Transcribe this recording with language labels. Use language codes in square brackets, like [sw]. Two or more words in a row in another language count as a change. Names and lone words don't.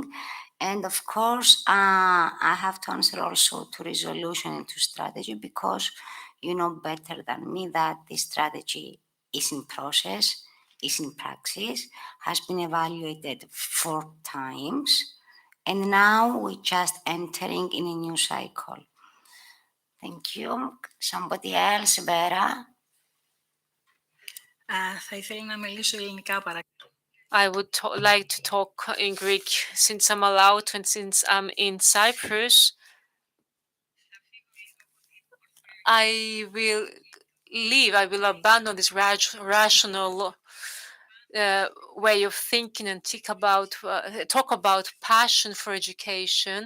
[en] And of course, I have to answer also to resolution and to strategy because you know better than me that this strategy is in process. is in practice, has been evaluated 4 times, and now we're just entering in a new cycle. Thank you. Somebody else, Vera? [el] Θα ήθελα να μιλήσω ελληνικά παρακαλώ. [en] I would like to talk in Greek since I'm allowed to and since I'm in Cyprus. I will abandon this rational way of thinking and talk about passion for education.